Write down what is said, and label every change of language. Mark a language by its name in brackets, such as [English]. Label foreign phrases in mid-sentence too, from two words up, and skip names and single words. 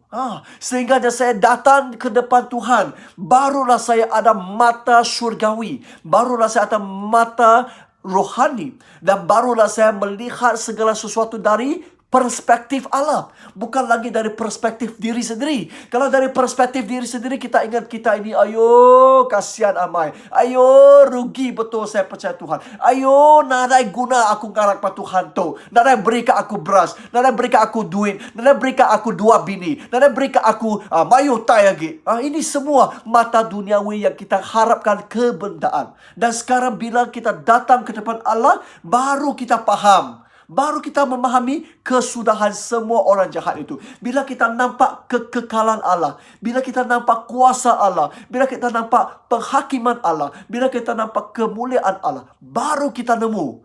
[Malay] Sehingga saya datang ke depan Tuhan, barulah saya ada mata syurgawi, barulah saya ada mata rohani, dan barulah saya melihat segala sesuatu dari perspektif Allah, bukan lagi dari perspektif diri sendiri. Kalau dari perspektif diri sendiri, kita ingat kita ini, ayo kasihan amai, ayo rugi betul saya percaya Tuhan, ayo [Iban] nadai guna aku ngarak pa Tuhan tu, [Malay] nadai berikan aku beras, nadai berikan aku duit, nadai berikan aku 2 bini, nadai berikan aku mayu tai lagi. Ini semua mata duniawi yang kita harapkan kebendaan. Dan sekarang bila kita datang ke depan Allah, baru kita faham, baru kita memahami kesudahan semua orang jahat itu. Bila kita nampak kekekalan Allah, bila kita nampak kuasa Allah, bila kita nampak penghakiman Allah, bila kita nampak kemuliaan Allah, baru kita nemu.